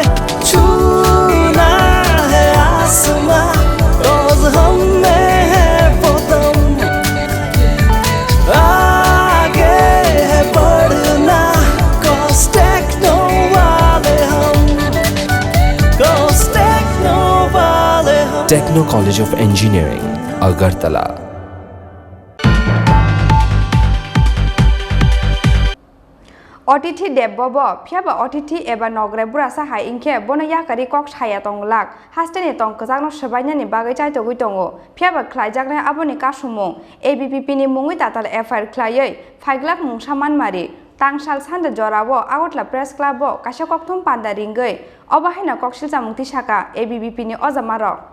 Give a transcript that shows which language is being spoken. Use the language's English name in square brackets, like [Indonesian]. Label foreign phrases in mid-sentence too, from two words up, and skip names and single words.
[Hindi] छूना है आसमां, रोज हम में है वो दम, आगे है बढ़ना, [English] cause techno [Hindi] वाले हम, [English] cause techno [Hindi] वाले हम। [English] Techno College of Engineering, Agartala. [Kok Borok] अतिथि देबब फियाबा अतिथि एबा नग्रे बुरासा हाय इंखे बनया करी कक साया तंगलाक हास्टेनि तंग कजागनो सबायनानि बागै चाइतगै दङो फियाबा ख्लाइजागनाय आबनि कासुमुं एबिपिपि नि मुङै ताताल एफआईआर ख्लायै फाइग्लाक मुंसा मानमारि तांसाल सानजा जरावो आगतला प्रेस क्लाबो कासा ककथुम पान्दा रिंगै अबाहायना ककसिल जामुंति साका एबिपिपि नि अजामारो